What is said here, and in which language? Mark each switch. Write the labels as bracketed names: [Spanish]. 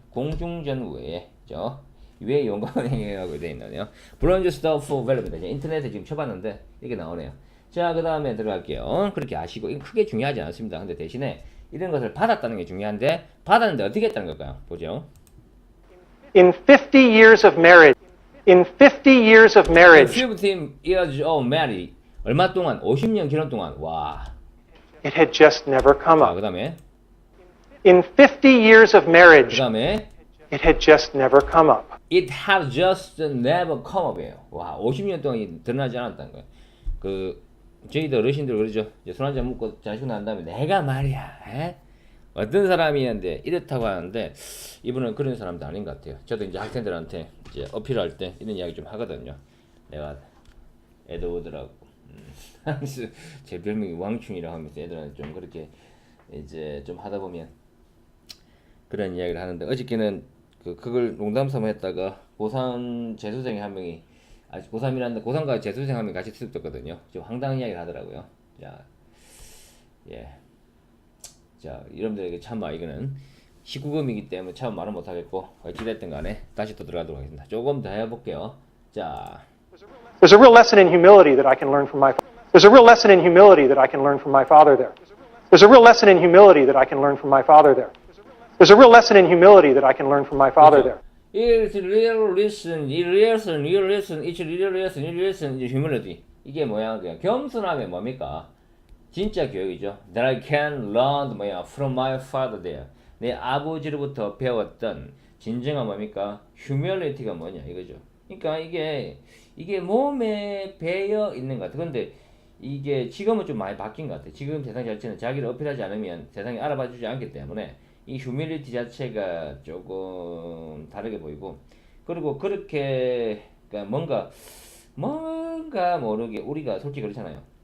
[Korean] 공중전 외에, 그죠? 왜 용감한 행위라고 되어 있나요? 브론즈 스타 for valor입니다. 인터넷에 지금 쳐봤는데 이게 나오네요. 자, 그 다음에 들어갈게요. 그렇게 아시고 이건 크게 중요하지 않습니다. 근데 대신에 이런 것을 받았다는 게 중요한데 받았는데 어떻게 했다는 걸까요? 보죠. [English] In 50 years of marriage, 50 years of marriage, 15 years of marriage. [Korean] 얼마 동안? 50년 기간 동안. 와. [English] it had just never come [Korean] 자, [English] up. [Korean] 그 다음에 [English] In 50 years of [Korean] 그 [English] marriage, [Korean] 다음에 [English] it had just never come up. It has just never come up이에요. [Korean] 와, 50년 동안 드러나지 않았다는 거예요. 그 저희도 어르신들 그러죠. 이제 술 한잔 먹고 자시고 난 다음에 내가 말이야, 에? 어떤 사람이었는데 이렇다고 하는데 이분은 그런 사람도 아닌 것 같아요. 저도 이제 학생들한테 이제 어필할 때 이런 이야기 좀 하거든요. 내가 에드워드라고 제 별명이 왕충이라고 하면서 애들한테 좀 그렇게 이제 좀 하다 보면 그런 이야기를 하는데 어저께는 그걸 농담 삼아 했다가 고3 재수생이 한 명이 아직 고3이라는데 고3과 재수생 한 명이 같이 투입됐거든요. 좀 황당한 이야기를 하더라고요. 자, 예. 자, 여러분들에게 참아 이거는 19금이기 때문에 참 말은 못하겠고 어찌됐든 간에 다시 또 들어가도록 하겠습니다. 조금 더 해볼게요. 자, [English] There's a real lesson in humility that I can learn from my. There's a real lesson in humility that I can learn from my father there. There's a real lesson in humility that I can learn from my father there. There's a real lesson in humility that I can learn from my father there. It's real lesson, real lesson, it's real lesson, [Korean] 이제 [English] humility. [Korean] 이게 뭐야? 그냥 겸손함이 뭡니까? 진짜 교육이죠. [English] That I can learn [Korean] 뭐야? [English] From my father there. [Korean] 내 아버지로부터 배웠던 진정한 뭡니까? humility가 뭐냐 이거죠. 그러니까 이게 몸에 배어 있는 것 같아. 근데 이게 지금은 좀 많이 바뀐 것 같아. 지금 세상 자체는 자기를 어필하지 않으면 세상이 알아봐주지 않기 때문에 이 휴밀리티 자체가 조금 다르게 보이고, 그리고 그렇게 그러니까 뭔가 모르게 우리가 솔직히 그렇잖아요.